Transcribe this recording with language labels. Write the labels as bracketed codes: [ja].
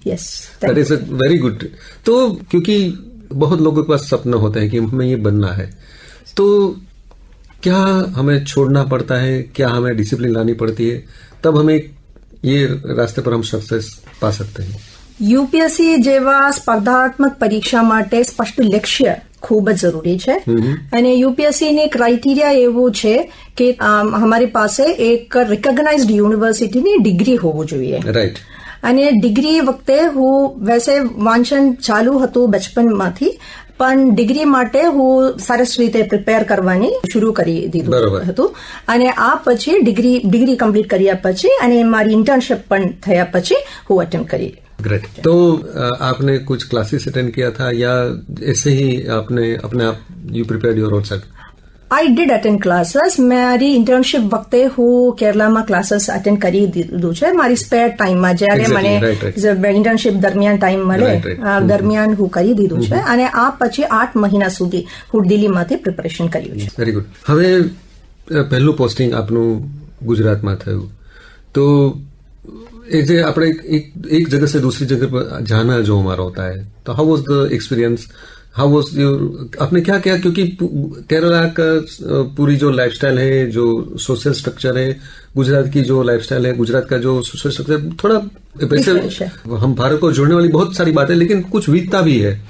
[en] Yes, that is very good. [hi] तो क्योंकि बहुत लोगों के पास सपना होता है कि हमें ये बनना है, तो क्या हमें छोड़ना पड़ता है, क्या हमें डिसिप्लिन लानी पड़ती है, तब हमें ये रास्ते पर हम सक्सेस पा सकते हैं. [gu] UPSC જેવા સ્પર્ધાત્મક પરીક્ષા માટે સ્પષ્ટ લક્ષ્ય ખૂબ જ જરૂરી છે અને UPSC ની ક્રાઇટેરિયા એવું છે કે અમારી પાસે એક રિકોગ્નાઇઝ્ડ યુનિવર્સિટીની ડિગ્રી હોવું જોઈએ. [en] Right. [gu] અને ડિગ્રી વખતે હું વૈસે વાંચન ચાલુ હતું બચપનમાંથી, પણ ડિગ્રી માટે હું સરસ રીતે પ્રિપેર કરવાની શરૂ કરી દીધું હતું અને આ પછી ડિગ્રી કમ્પ્લીટ કર્યા પછી અને મારી ઇન્ટર્નશિપ પણ થયા પછી હું અટેમ્પ્ટ કરી. [en] Great. [hi] तो आपने कुछ क्लासेस अटेंड किया था या ऐसे ही आपने अपने आप [en] You prepared your own self? I did attend classes. [gu] મારી ઇન્ટર્નશીપ વખતે હું કેરલામાં ક્લાસીસ અટેન્ડ કરી દીધું છે મારી સ્પેર ટાઈમમાં, જયારે મને ઇન્ટર્નશીપ દરમિયાન ટાઈમ મળે દરમિયાન હું કરી દીધું છે. અને આ પછી 8 મહિના સુધી હું દિલ્હીમાંથી પ્રિપરેશન કર્યું છે. [en] Very good. [gu] હવે પહેલું પોસ્ટિંગ આપનું ગુજરાતમાં થયું, તો [hi] एक जो આપણે एक जगह से दूसरी जगह पर जाना जो हमारा होता है, तो [en] how was the experience, how was your, [hi] आपने क्या किया? क्योंकि केरला का पूरी जो लाइफस्टाइल है, जो सोशल स्ट्रक्चर है, गुजरात की जो लाइफस्टाइल है, गुजरात का जो सोशल स्ट्रक्चर थोड़ा वैसे, हम भारत को जोड़ने वाली बहुत सारी बातें, लेकिन कुछ विविधता भी है.